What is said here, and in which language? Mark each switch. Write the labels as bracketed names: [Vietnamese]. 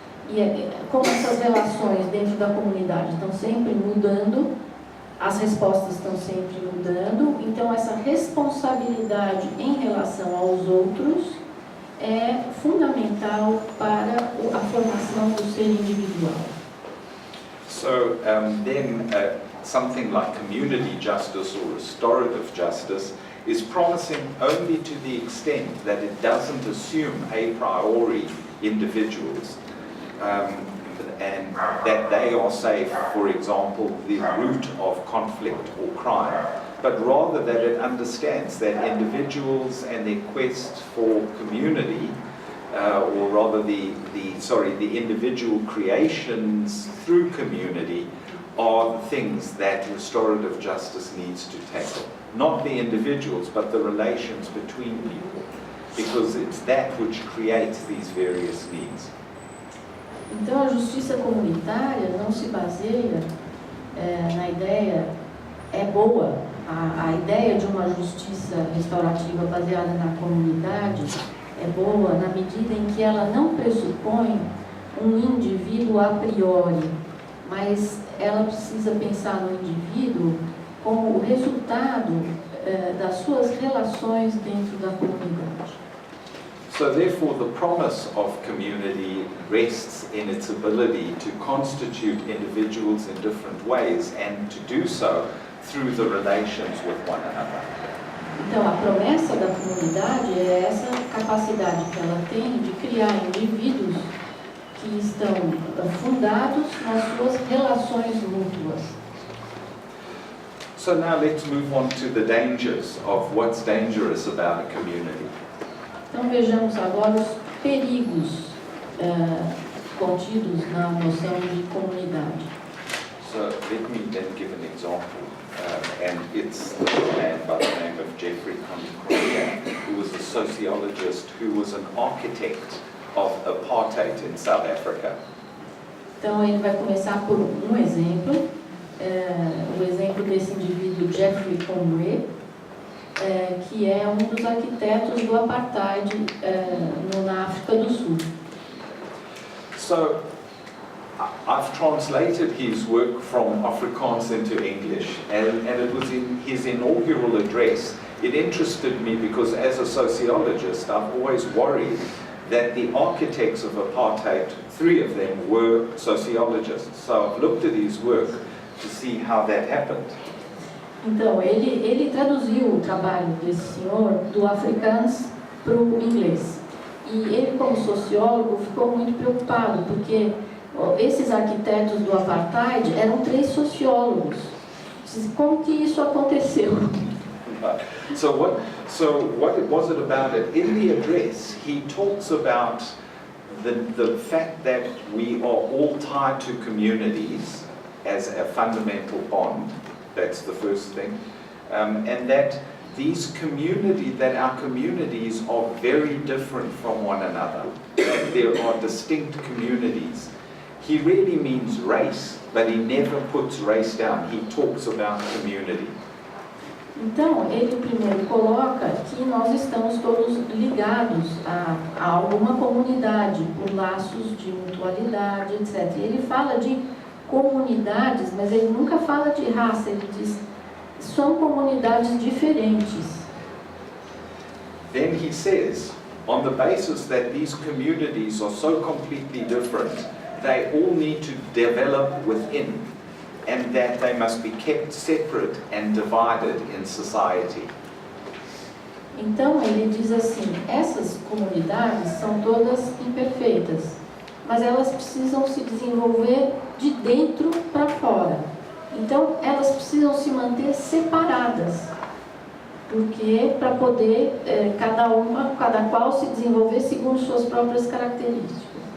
[Portuguese] E como essas relações dentro da comunidade estão sempre mudando, as respostas estão sempre mudando, então essa responsabilidade em relação aos outros é fundamental para a formação do ser individual. [English] So then something like community justice or restorative justice is promising only to the extent that it doesn't assume a priori individuals and that they are, say, for example, the root of conflict or crime, but rather that it understands that individuals and their quest for community, or rather the individual creations through community are the things that restorative justice needs to tackle. Not the individuals, but the relations between people, because it's that which creates these various needs. [Portuguese] Então, a justiça comunitária não se baseia na ideia, é boa, a ideia de uma justiça restaurativa baseada na comunidade é boa na medida em que ela não pressupõe um indivíduo a priori, mas ela precisa pensar no indivíduo como o resultado das suas relações dentro da comunidade. [English] So therefore the promise of community rests in its ability to constitute individuals in different ways and to do so through the relations with one another. [Portuguese] Então a promessa da comunidade é essa capacidade que ela tem de criar indivíduos que estão fundados nas suas relações mútuas. [English] So now let's move on to the dangers of what's dangerous about a community. [Portuguese] Então vejamos agora os perigos contidos na noção de comunidade. [English] So let me then give an example, and it's a man by the name of Jeffrey Conrad, who was a sociologist who was an architect of apartheid in South Africa. [Portuguese] Então ele vai começar por um exemplo, o exemplo desse indivíduo Jeffrey Conrad, que é um dos arquitetos do apartheid na África do Sul. [English] So, I've translated his work from Afrikaans into English, and it was in his inaugural address. It interested me because as a sociologist, I've always worried that the architects of apartheid, 3 of them were sociologists. So I've looked at his work to see how that happened. [Portuguese] Então, ele traduziu o trabalho desse senhor do Afrikaans para o inglês. E ele, como sociólogo, ficou muito preocupado, porque esses arquitetos do apartheid eram 3 sociólogos. Como que isso aconteceu? [English] So what was it about it? In the address, he talks about the fact that we are all tied to communities as a fundamental bond. That's the first thing. And that that our communities are very different from one another, that there are distinct communities. He really means race, but he never puts race down. He talks about community. [Portuguese] Então, ele primeiro coloca que nós estamos todos ligados a alguma comunidade, por laços de mutualidade, etc. E ele fala de comunidades, mas ele nunca fala de raça, ele diz são comunidades diferentes. [English] Then he says, on the basis that these communities are so completely different, they all need to develop within, and that they must be kept separate and divided in society. [Portuguese] Então ele diz assim, essas comunidades são todas imperfeitas, mas elas precisam se desenvolver de dentro para fora. Então elas precisam se manter separadas, porque para poder cada qual se desenvolver segundo suas próprias características.